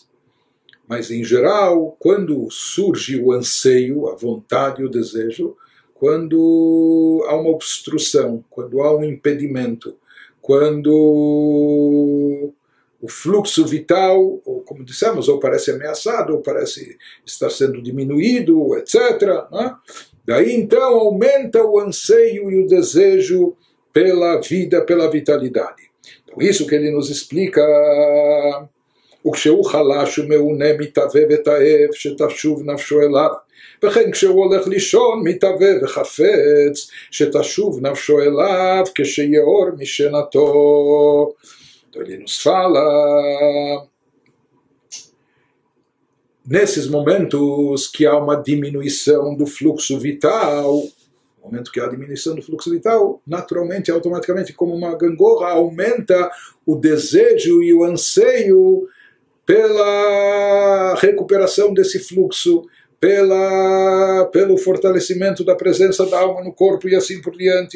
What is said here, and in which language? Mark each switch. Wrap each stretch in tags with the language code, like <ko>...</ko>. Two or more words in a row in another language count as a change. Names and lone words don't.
<pt>Mas, em geral, quando surge o anseio, a vontade, o desejo, quando há uma obstrução, quando há um impedimento, quando o fluxo vital, ou como dissemos, ou parece ameaçado, ou parece estar sendo diminuído, etc. Daí, então, aumenta o anseio e o desejo pela vida, pela vitalidade. Então, isso que ele nos explica...</pt> <he>וכשהוא חלש ומעונה מתהווה ותאב שתשוב נפשו אליו וכן כשהוא הולך לישון מתהווה וחפץ שתשוב נפשו אליו כשיאור משנתו.</he> <pt>Então ele nos fala nesses momentos que há uma diminuição do fluxo vital, no momento que há a diminuição do fluxo vital, naturalmente, automaticamente, como uma gangorra, aumenta o desejo e o anseio pela recuperação desse fluxo, pelo fortalecimento da presença da alma no corpo e assim por diante.</pt>